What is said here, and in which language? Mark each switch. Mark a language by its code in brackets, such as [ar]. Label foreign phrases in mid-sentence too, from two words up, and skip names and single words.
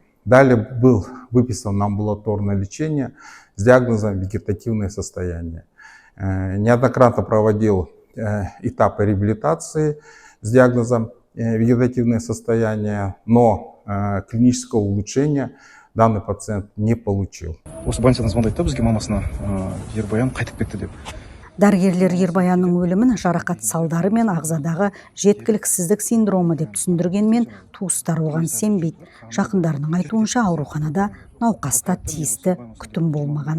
[ru] Далее был выписан на амбулаторное лечение с диагнозом вегетативное состояние. Неоднократно проводил этапы реабилитации с диагнозом вегетативное состояние, но клинического улучшения данный пациент не получил. [kk] Осы больницадан звондайды да бізге мамасына Ербаян қайтып кетті деп. Дәрігерлер Ербаянның өлімін жарақат салдары мен ағзадағы жеткіліксіздік синдромы деп түсіндіргенмен, туыстары оған сенбейді. Жақындарының айтуынша ауруханада науқаста тиісті күтім болмаған.